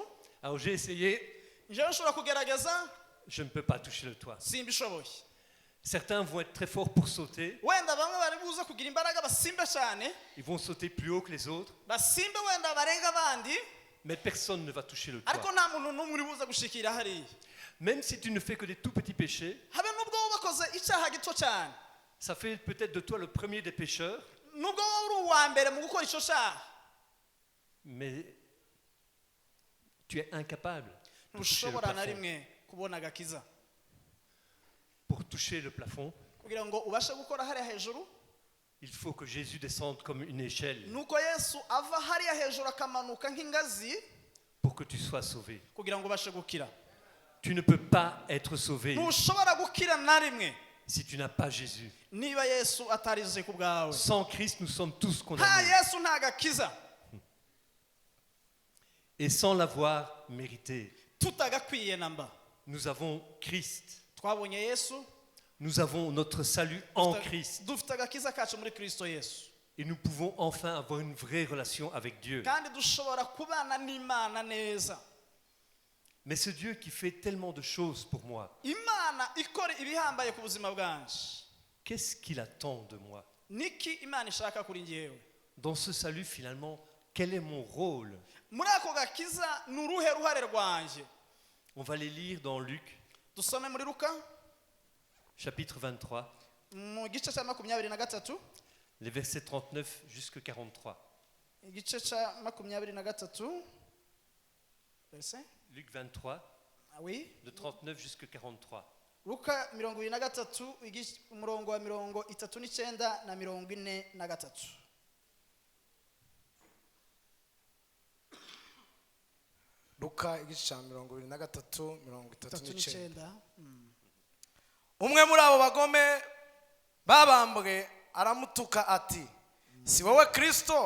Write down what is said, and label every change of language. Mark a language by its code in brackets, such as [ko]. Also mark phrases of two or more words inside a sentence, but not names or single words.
[fr] Alors j'ai essayé, [rw] Njyewe nshobora kugerageza [fr] je ne peux pas toucher le toit. [rw] simbishoboye. [fr] Certains vont être très forts pour sauter, [rw] Wenda bamwe bari buze kugira imbaraga basimbe cyane, [fr] ils vont sauter plus haut que les autres, [rw] basimbe wenda barenga abandi, [fr] mais personne ne va toucher le toit. [rw] ariko nta muntu n'umwe uri buze gushikira hariya. [fr] Même si tu ne fais que des tout petits péchés, [rw] Habe nubwo wowe wakoze icyaha gito cyane, [fr] ça fait peut-être de toi le premier des pécheurs, [rw] nubwo wowe uri uwa mbere mu gukora icyo cyaha, [fr] mais tu es incapable de toucher le [rw] ntushobora na [fr] plafond. [rw] rimwe kubona agakiza. [fr] Pour toucher le plafond, [rw] Kugira ngo ubashe gukora hariya hejuru, [fr] il faut que Jésus descende comme une échelle [rw] nuko Yesu ava hariya hejuru akamanuka nk'ingazi [fr] pour que tu sois sauvé. [rw] kugira ngo ubashe gukira. [fr] Tu ne peux pas être sauvé [rw] Ntushobora gukira na rimwe [fr] si tu n'as pas Jésus. [rw] niba Yesu atarize ku bwawe. [fr] Sans Christ, nous sommes tous [rw] Nta [fr] condamnés. [rw] Yesu nta gakiza. [fr] Et sans l'avoir mérité, [rw] Tutagakwiye namba. [fr] nous avons Christ. [rw] Twabonye Yesu, [fr] Nous avons notre salut en Christ. [rw] dufite agakiza kacu muri Kristo Yesu. [fr] Et nous pouvons enfin avoir une vraie relation avec Dieu. [rw] Kandi dushobora kubana n'Imana neza. [fr] Mais ce Dieu qui fait tellement de choses pour moi, [rw] Imana ikora ibihambaye ku buzima bwanje. [fr] qu'est-ce qu'il attend de moi? [rw] Niki Imana ishaka kuri njyewe? [fr] Dans ce salut, finalement, quel est mon rôle? [rw] Muri ako gakiza ni uruhe ruhare rwanje? [fr] On va les lire dans Luc, [rw] Dusome muri Luka [fr] chapitre 23, [rw] mu gice cya 23, [fr] les versets 39 jusqu'à 43. [rw] igice cya 23, [fr] verset, Luc 23, ah oui, de 39 jusqu'à 43. [rw] Luka 23, umurongo wa 39 na 43. Luka igice cya 23 39. 39. Umwe muri abo bagome babambwe aramutuka ati, si wowe Kristo?